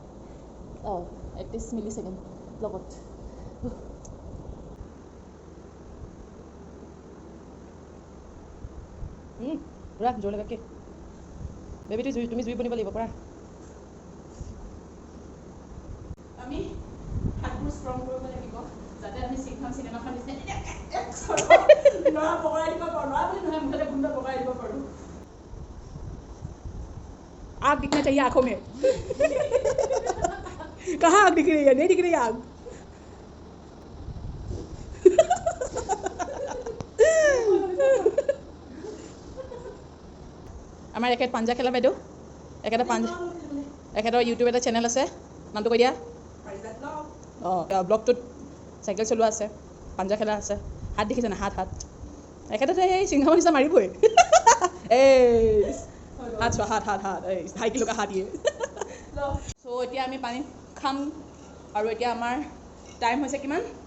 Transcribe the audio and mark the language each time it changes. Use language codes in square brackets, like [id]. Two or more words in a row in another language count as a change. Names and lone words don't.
[as] 31 [en] milli second [as] লগত পুৰা জোৰ লগাকে বেবীটো তুমি জুই বনিব লাগিব পৰা আমি হাতবোৰ ষ্ট্ৰং কৰিব লাগিব যাতে আমি চিনেমাখন নিচিনা ল'ৰা পকৰাই দিব পাৰোঁ ল'ৰা বুলি নহয় মুখতে গুণ্ডা পকৰাই দিব পাৰোঁ [hi] आग दिखना चाहिए आंखों में कहाँ आग दिख रही है नहीं दिख रही आग [as] আমাৰ এখেত পাঞ্জা খেলা বাইদেউ এখেতৰ ইউটিউব এটা চেনেল আছে নামটো কৈ দিয়া ব্লগটোত চাইকেল চলোৱা আছে পাঞ্জা খেলা আছে হাত দেখিছে না হাত এখেতে এই চিংহামৰ নিচিনা মাৰিবই এই হাত চোৱা হাত এই 2.5 কিলো হাত দিয়ে চ' এতিয়া আমি পানী খাম আৰু এতিয়া আমাৰ টাইম হৈছে কিমান